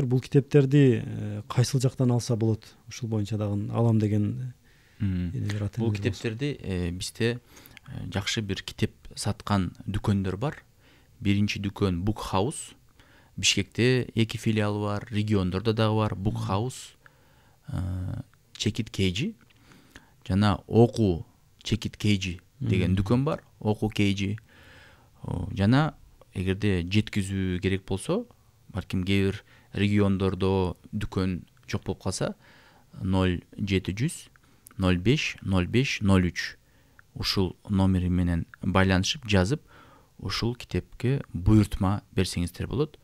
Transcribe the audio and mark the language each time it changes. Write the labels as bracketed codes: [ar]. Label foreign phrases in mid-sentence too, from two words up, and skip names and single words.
[ky] Бул китептерди кайсыл жактан алса болот? Ушул боюнча дагы алам деген. Бул китептерди бизде жакшы бир китеп саткан дүкөндөр бар. Биринчи дүкөн Book House. Бишкекте 2 филиалы бар, региондордо дагы бар. Book House, Check It KG жана Oku Check It KG деген дүкөн бар. Oku KG. Жана эгерде жеткизүү керек болсо, балким кээ бир региондордо дүкөн жок болуп калса, 0700 05 05 03 ушул номери менен байланышып жазып, ушул китепке буйртма берсеңиздер болот.